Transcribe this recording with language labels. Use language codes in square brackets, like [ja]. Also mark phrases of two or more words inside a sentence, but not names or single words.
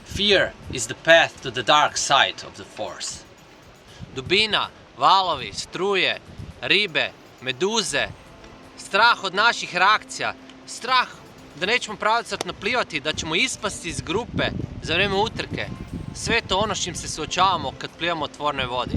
[en] Fear is the path to the dark side of the force. [hr] Dubina, valovi, struje, ribe, meduze, strah od naših reakcija, strah da nećemo pravocrtno plivati, da ćemo ispasti iz grupe za vrijeme utrke. Sve to ono s čim se suočavamo kad plivamo u otvorenoj vodi.